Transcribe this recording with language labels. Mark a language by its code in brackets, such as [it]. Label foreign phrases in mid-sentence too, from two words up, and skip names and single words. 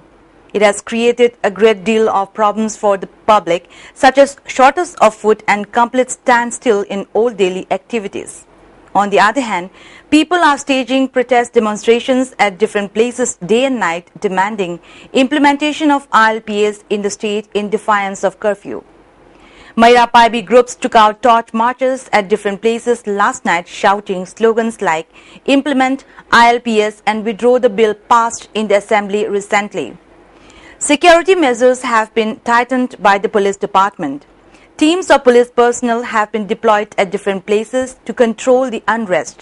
[en] It has created a great deal of problems for the public, such as shortage of food and complete standstill in all daily activities. On the other hand, people are staging protest demonstrations at different places day and night demanding implementation of ILPS in the state in defiance of curfew. Maira Paibi groups took out torch marches at different places last night shouting slogans like implement ILPS and withdraw the bill passed in the assembly recently. Security measures have been tightened by the police department. Teams of police personnel have been deployed at different places to control the unrest.